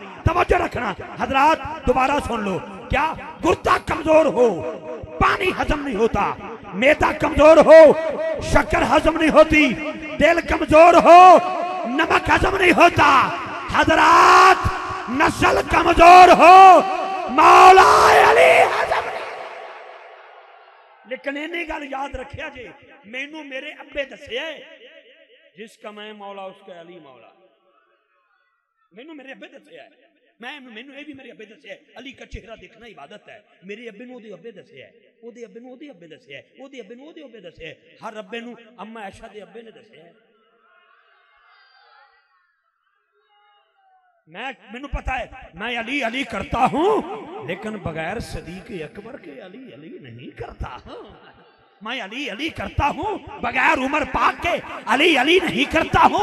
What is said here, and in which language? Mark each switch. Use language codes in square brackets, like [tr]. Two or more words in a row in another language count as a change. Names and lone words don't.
[ur] توجہ رکھنا حضرات, دوبارہ سن لو. کیا گردہ کمزور ہو پانی ہضم نہیں ہوتا, معدہ کمزور ہو شکر ہضم نہیں ہوتی, دل کمزور ہو نمک ہضم نہیں ہوتا. حضرات نسل کمزور ہو مولا علی ہضم نہیں. [pa] لیکن انہیں گل یاد رکھیا جی, مینوں میرے ابے دسیا [ur] جس کا میں مولا اس کا علی مولا. [pa] مینوں میرے ابے دسیا ہے, مینوں یہ بھی میرے ابے دسیا ہے [ur] علی کا چہرہ دیکھنا عبادت ہے. [pa] میرے ابے نو دے ابے دسیا ہے, او دے ابے نو دے ابے دسیا ہے, او دے ابے نو دے ابے دسیا ہے, ہر ابے نو اما عائشہ دے ابے نے دسیا ہے. مینوں پتا [ur] ہے میں علی علی کرتا ہوں لیکن بغیر صدیق اکبر کے علی علی نہیں کرتا ہوں. میں علی علی کرتا ہوں بغیر عمر پاک کے علی علی نہیں کرتا ہوں.